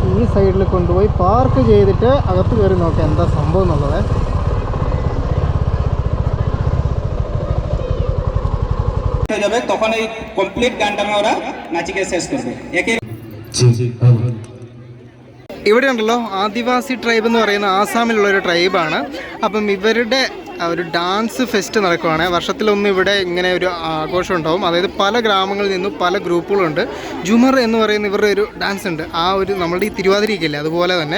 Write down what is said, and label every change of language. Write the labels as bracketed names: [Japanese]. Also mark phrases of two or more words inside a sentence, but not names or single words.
[Malayalam] സൈഡിൽ കൊണ്ടുപോയി പാർക്ക് ചെയ്തിട്ട് അകത്ത് കയറി നോക്കാം എന്താ സംഭവം എന്നുള്ളത്. [Bangla] তখন এই কমপ্লিট গানটা আমরা নাচিকে শেষ করব। [Malayalam] ഇവിടെ ഉണ്ടല്ലോ ആദിവാസി ട്രൈബ് എന്ന് പറയുന്ന ആസാമിലുള്ളൊരു ട്രൈബാണ്. അപ്പം ഇവരുടെ ഒരു [English] dance fest [Malayalam] നടക്കുവാണ്. വർഷത്തിലൊന്നും ഇവിടെ ഇങ്ങനെ ഒരു ആഘോഷം ഉണ്ടാവും. അതായത് പല ഗ്രാമങ്ങളിൽ നിന്നും പല ഗ്രൂപ്പുകളുണ്ട്. ജുമർ എന്ന് പറയുന്ന ഇവരുടെ ഒരു ഡാൻസ് ഉണ്ട്. ആ ഒരു നമ്മളുടെ ഈ തിരുവാതിരയ്ക്കില്ലേ അതുപോലെ തന്നെ.